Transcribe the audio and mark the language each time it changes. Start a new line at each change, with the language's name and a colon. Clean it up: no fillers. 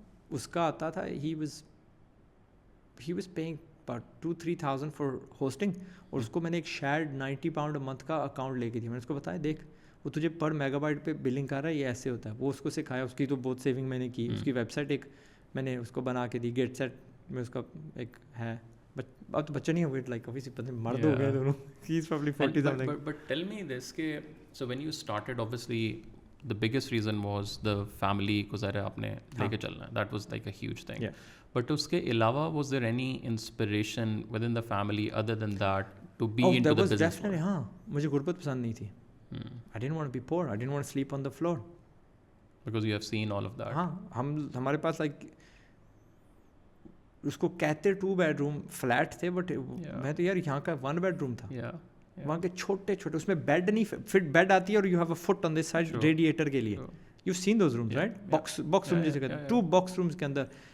Urdu: اس کا آتا تھا,
English: he was paying about 2-3,000 for hosting,
Urdu: اور اس کو میں نے ایک شیئرڈ £90 a month کا اکاؤنٹ لے کے دیا. میں نے اس کو بتایا دیکھ وہ تجھے پر میگا بائٹ پہ بلنگ کر رہا ہے, یہ ایسے ہوتا ہے. وہ اس کو سکھایا, اس کی تو بہت سیونگ میں نے کی. اس کی ویب سائٹ ایک میں نے اس کو بنا کے دی, گیٹ سیٹ میں اس کا ایک ہے. اب تو بچہ نہیں ہو گیا, لائک ابھی سے پتہ مرد ہو گئے دونوں.
English: He is probably 40 something. But tell me this کہ so when you started obviously the biggest reason was the family
Urdu: کو ذرا آپ نے لے کے چلنا ہے,
English: that was like a huge thing. But
Urdu: اس کے علاوہ
English: was there any inspiration within the family other than that to be into the business?
Urdu: Definitely, ہاں مجھے غربت پسند نہیں تھی.
English: I didn't want to be poor, I didn't want to sleep on the floor. Because you have seen all of that.
Urdu: ہاں ہمارے پاس like اس کو کہتے 2 bedroom فلیٹ تھے, بٹ میں تو یار یہاں کا 1 bedroom تھا. وہاں کے چھوٹے چھوٹے, اس میں بیڈ نہیں فٹ, بیڈ آتی ہے اور
English: you have a foot on this side
Urdu: radiator کے لیے.
English: you seen those rooms right,
Urdu: box روم جیسے کہتے ہیں, 2 باکس رومز کے اندر.